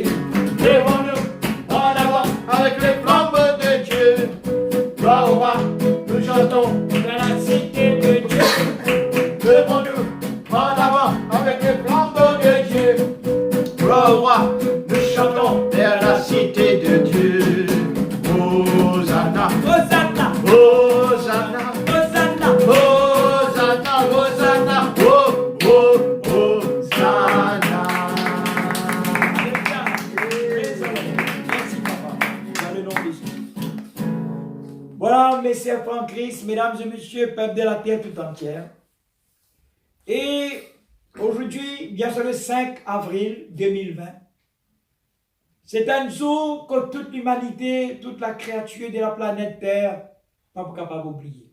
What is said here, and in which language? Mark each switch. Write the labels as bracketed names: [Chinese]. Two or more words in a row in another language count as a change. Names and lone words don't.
[French] Lèvons-nous en avant avec les flambeaux de Dieu. Gloire au roi, nous chantons dans la cité de Dieu. Lèvons-nous en avant avec les flambeaux de Dieu. Gloire au roi, nous chantons vers la cité de Dieu. Hosanna, Hosanna, Hosanna, Hosanna. Hosanna, Hosanna, oh, oh, Hosanna. Alléluia. Merci papa. Dans le nom de Jésus. Voilà mes sœurs en Christ, mesdames et messieurs, peuple de la terre tout entière. Et aujourd'hui, bien sûr le 5 avril 2020, c'est un jour que toute l'humanité, toute la créature de la planète Terre n'est pas capable d'oublier.